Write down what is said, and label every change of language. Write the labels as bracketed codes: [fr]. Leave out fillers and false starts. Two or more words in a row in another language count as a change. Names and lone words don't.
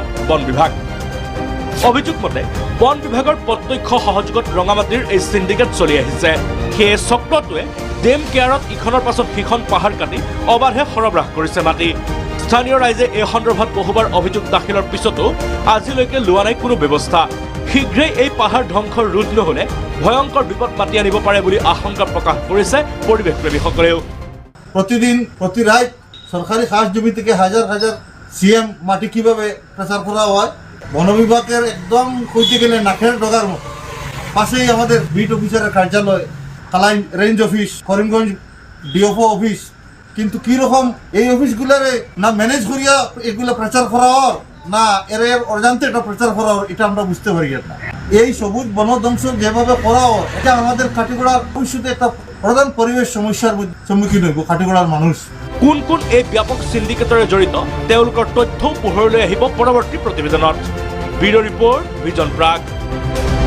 [as] বন বিভাগ অভিযোগ মতে বন বিভাগৰ প্ৰত্যক্ষ সহযোগত ৰঙামাটিৰ এই সিন্ডিকেট চলি আহিছে সেই চক্ৰটোৱে ডেম কেয়াৰত ইখনৰ পাছত সিখন পাহাৰ কাটি অবাধে সৰবৰাহ কৰিছে মাটি স্থানীয় ৰাইজে এই সন্দৰ্ভত বহুবাৰ অভিযোগ দাখিলৰ পিছতো আজিলৈকে লোৱা নাই কোনো ব্যৱস্থা শীঘ্ৰেই এই পাহাৰ ধ্বংসৰ ৰোধ নহলে ভয়ংকৰ বিপদ মাতি আনিব পাৰে বুলি আশংকা প্ৰকাশ কৰিছে পৰিৱেশ প্ৰেমীসকলেও [bn] প্রতিদিন প্রতি রাত সরকারি খাস জমি থেকে হাজার হাজার সিএম মাটি কিভাবে প্রচার করা হয় বন বিভাগের একদম কইতে গেলে নাকের ডগার মতো পাশেই আমাদের [en] beat officer [bn] কার্যালয় কালাইন রেঞ্জ অফিস করিমগঞ্জ ডিওপো অফিস কিন্তু কীরকম এই অফিসগুলারে না ম্যানেজ করিয়া এগুলো প্রচার করা হর না এর অজান্তে এটা প্রচার করা হর এটা আমরা বুঝতে পারি না এই সবুজ বনধ্বংস যেভাবে করা হয় এটা আমাদের কাটিগড়ার ভবিষ্যতে একটা প্রধান পরিবেশ সমস্যার সম্মুখীন হইব কাটিগড়ার মানুষ [as] কোন কোন এই ব্যাপক সিন্ডিকেটৰে জড়িত তেওঁলোকৰ তথ্য পোহৰলৈ আহিব পৰৱৰ্তী প্ৰতিবেদনত ব্যুৰ ৰিপৰ্ট ভিজন প্ৰাগ।